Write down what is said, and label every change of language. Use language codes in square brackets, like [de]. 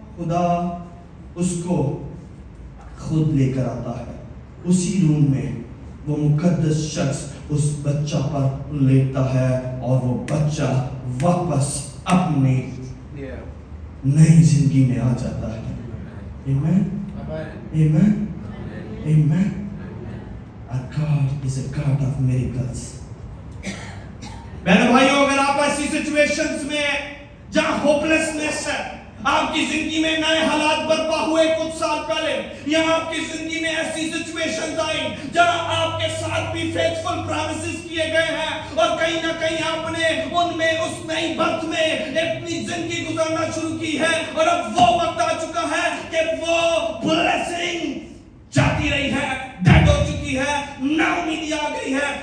[ur] خدا اس کو خود لے کر آتا ہے. اسی روم میں وہ مقدس شخص اس بچہ پر لیٹتا ہے اور وہ بچہ واپس اپنی نئی زندگی میں آ جاتا ہے. [en] Amen. Amen. Amen. Our God is a God of miracles. [ur] بہنوں بھائیوں, اگر آپ ایسی سچویشنز میں جہاں ہوپلیسنس ہے, آپ کی زندگی میں نئے حالات برپا ہوئے کچھ سال پہلے, یا آپ کی زندگی میں ایسی سچویشنز آئی جہاں آپ کے ساتھ بھی فیتھفل پرامسز کیے گئے ہیں, اور کہیں نہ کہیں آپ نے ان میں اس نئی برتھ میں اپنی زندگی گزارنا شروع کی ہے, اور اب وہ وقت آ چکا ہے کہ وہ بلیسنگ جاتی رہی ہے, ڈیڈ ہو چکی ہے, نا امیدی آ گئی ہے.